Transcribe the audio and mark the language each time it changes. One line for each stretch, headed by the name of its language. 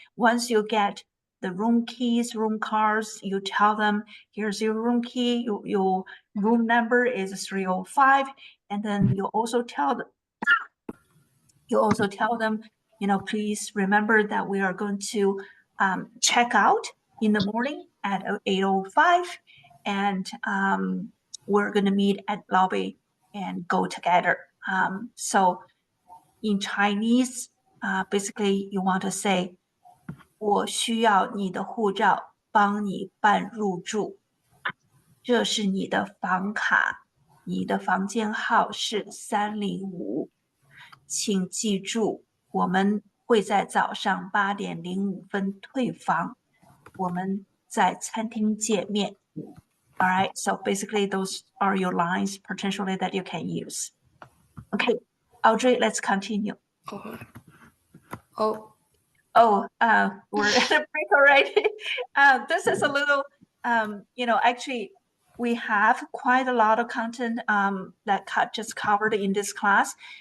English: Once you get the room keys, room cards, you tell them, here's your room key, your room number is 305, and then you also tell them, please remember that we are going to check out in the morning at 8:05, and we're going to meet at lobby and go together. So in Chinese, basically you want to say,
Chinese: 我需要你的护照帮你办入住，这是你的房卡，你的房间号是305，请记住，我们会在早上8点05分退房，我们在餐厅见面。
English: All right, so basically those are your lines potentially that you can use. Okay, Audrey, let's continue. Okay. We're at a break already. This is a little, actually, we have quite a lot of content that just covered in this class.